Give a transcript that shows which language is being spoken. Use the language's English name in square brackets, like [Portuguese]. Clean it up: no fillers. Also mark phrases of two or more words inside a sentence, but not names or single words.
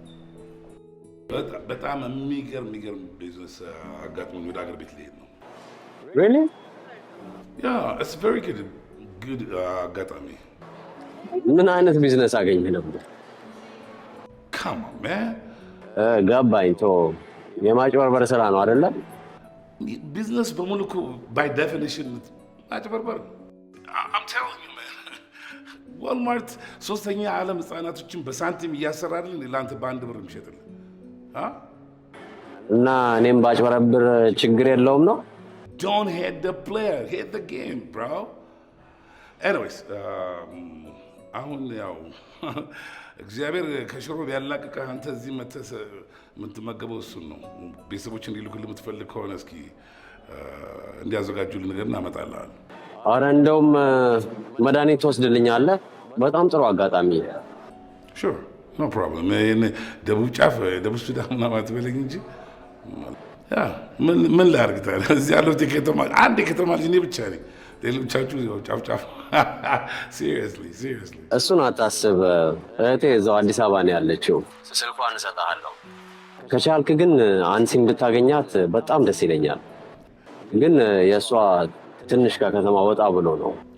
[Amharic] በጣም የሚገርም ቢዝነስ አጋጥሞኝ ወደ ሀገር ቤት ልሄድ ነው። [English] Really? Yeah, it's very good አጋጣሚ። [Amharic] ምን አይነት ቢዝነስ አገኘህ ነበር? [English] Come on, man. [Amharic] ገባኝ። የማጭበርበር ስራ ነው አይደለ? ቢዝነስ በሙሉ እኮ [English] by definition ማጭበርበር። I'm telling you, man. [Amharic] ዋልማርት ሶስተኛ ዓለም ህጻናቶችን በሳንቲም እያሰራልን ለአንተ በአንድ ብር የሚሸጥልን እና እኔም ባጭበረብር ችግር የለውም ነው? [English] Don't hate the player, hate the game, bro. Anyways, [Amharic] አሁን ያው እግዚአብሔር ከሽሮ ቢያላቅቅህ አንተ እዚህ መተህ የምትመገበው እሱን ነው። ቤተሰቦች እንዲልኩልህ የምትፈልግ ከሆነ እስኪ እንዲያዘጋጁልህ ነገር እናመጣልሃለን። አረ እንደውም መድኃኒት ትወስድልኛለህ? በጣም ጥሩ አጋጣሚ። [English] Sure, no problem. [Amharic] ደቡብ ጫፍ ደቡብ ሱዳን ምናምን አትበለኝ እንጂ ምን ላድርግ ታዲያ? እዚህ ያለሁት አንድ የከተማ ልጅ እኔ ብቻ ነኝ። ሌሎቻችሁ ጫፍ seriously. እሱን አታስብ። እህቴ እዛው አዲስ አበባ ነው ያለችው። ስልኳን እሰጥሃለሁ። ከቻልክ ግን አንሲን ብታገኛት በጣም ደስ ይለኛል። ግን የእሷ ትንሽ ከከተማ ወጣ ብሎ ነው።